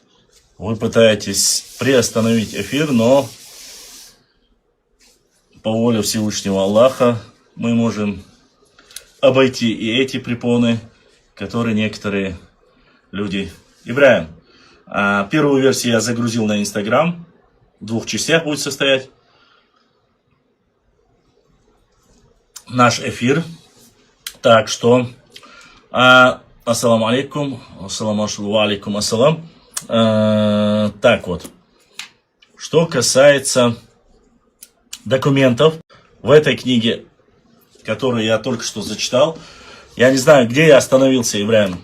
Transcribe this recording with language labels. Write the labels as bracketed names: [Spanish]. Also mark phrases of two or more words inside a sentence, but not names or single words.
[Russian] Вы пытаетесь приостановить эфир, но по воле Всевышнего Аллаха мы можем обойти и эти препоны, которые некоторые люди... Ибрахим, первую версию я загрузил на Инстаграм. В 2 частях будет состоять наш эфир. Так что... [Arabic] السلام عليكم. السلام عليكم السلام. [Russian] Так вот. Что касается документов в этой книге, которую я только что зачитал, я не знаю, где я остановился, Ибрахим.